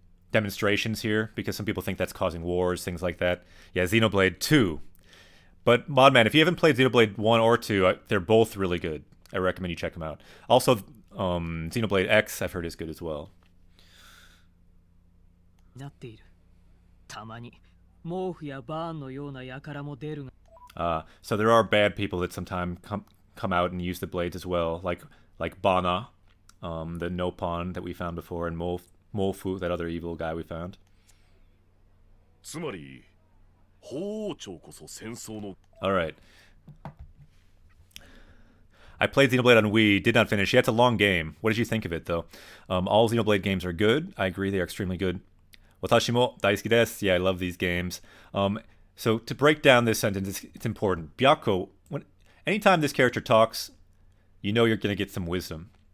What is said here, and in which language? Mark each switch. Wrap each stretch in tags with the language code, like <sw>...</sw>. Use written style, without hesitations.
<en>demonstrations here because some people think that's causing wars, things like that. Yeah, Xenoblade 2. But Modman, if you haven't played Xenoblade 1 or 2, they're both really good. I recommend you check them out. Also, Xenoblade X I've heard is good as well.</en> <ja>なっている。たまに毛布やバーンのような輩も出るが。</ja> <en>So there are bad people that sometimes come out and use the blades as well, like Bana, the Nopon that we found before, and Mofu, that other evil guy we found.</en> <ja>つまり包丁こそ戦争の</ja> <en>Alright. I played Xenoblade on Wii, did not finish. Yeah, it's a long game. What did you think of it, though? All Xenoblade games are good. I agree, they are extremely good.</en> <ja>Watashi mo daisuki desu.</ja> <en>Yeah, I love these games. So to break down this sentence, it's important. Byakko, anytime this character talks, you know you're going to get some wisdom.</en>